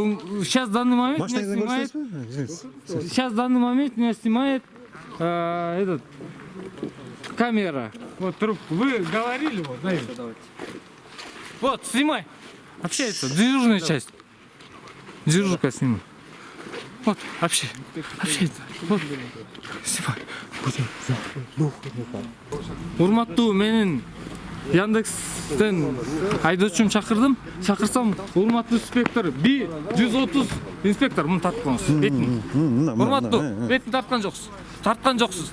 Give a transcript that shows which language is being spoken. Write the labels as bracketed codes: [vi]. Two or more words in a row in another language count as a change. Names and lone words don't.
[ru] Сейчас в данный момент меня снимает. Сейчас в данный момент меня снимает камера. Вот трубку. Вы говорили, вот, наверное. Вот, снимай. Общается, дежурная часть. Дежурка снимай. Вот, общается. Вот. Снимай. [ky] Урматтуу, менин Яндекстен айдоочум чакырдым. Чакырсам, урматтуу инспектор, 130 инспектор, муну тартып коңуз. Бетин. Урматтуу, бетин тарткан жоксуз. Тарткан жоксуз.